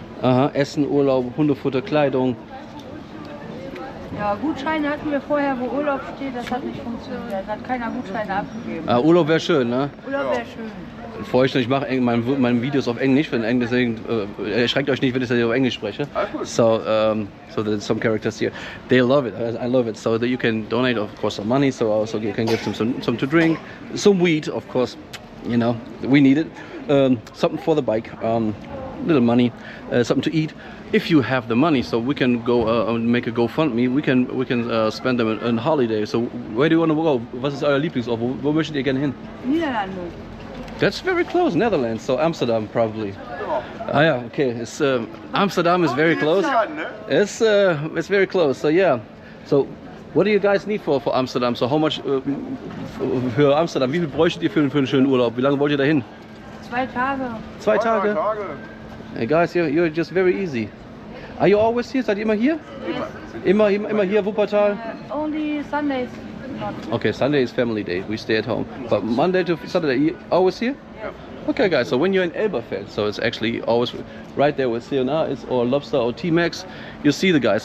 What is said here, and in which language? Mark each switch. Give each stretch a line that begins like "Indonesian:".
German: Aha, Essen, Urlaub, Hundefutter, Kleidung. Ja, Gutscheine hatten wir vorher, wo Urlaub steht, das hat nicht funktioniert. Hat keiner Gutscheine abgegeben. Ah, Urlaub wäre schön, ne? Urlaub wäre schön. Ich mache meine Videos auf Englisch, deswegen erschreckt euch nicht, wenn ich das hier auf Englisch spreche.
English: So there's some characters here. They love it. I love it. So that you can donate, of course, some money. So also you can give them some to drink, some weed, of course. You know, we need it. Something for the bike. little money, something to eat. If you have the money, so we can go make a GoFundMe. We can spend them on holiday. So where do you want to go?
German: Was ist euer Lieblingsort? Wo möchtet ihr gerne hin? Niederlande.
English: That's very close, Netherlands. So Amsterdam probably. Ah yeah, okay. It's Amsterdam is very close. It's very close. So yeah. So what do you guys need for Amsterdam? So how much
German: für Amsterdam? Wie viel bräuchtet ihr für einen schönen Urlaub? Wie lange wollt ihr dahin? 2 Tage. 2 Tage?
English: Hey guys, you're just very easy. Are you always here?
German: Seid ihr immer hier?
English: Yes.
German: Immer hier, Wuppertal?
English: Only Sundays. Not. Okay, Sunday is family day. We stay at home. But Monday to Saturday, you always here? Yeah. Okay, guys. So when you're in Elberfeld, so it's actually always right there with C&R or Lobster or T-Max. You see the guys.